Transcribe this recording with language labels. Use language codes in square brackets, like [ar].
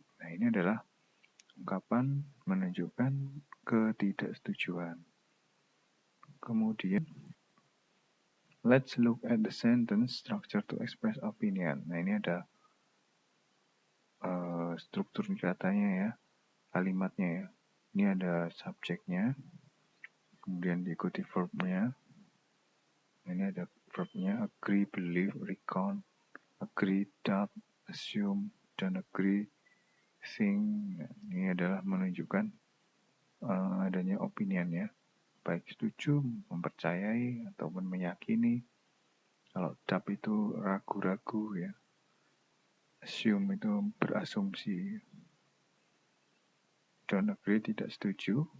[id] Nah, ini adalah ungkapan menunjukkan ketidaksetujuan. Kemudian, [en] let's look at the sentence structure to express opinion. [id] Nah, ini ada struktur katanya ya, kalimatnya ya. Ini ada subjeknya, kemudian diikuti verbnya. Ini ada verbnya [en] agree, believe, recount, agree, doubt, assume, don't agree, think. [id] Nah, ini adalah menunjukkan adanya opinion ya, baik setuju, mempercayai, ataupun meyakini. Kalau doubt itu ragu-ragu ya, assume itu berasumsi, don't agree tidak setuju.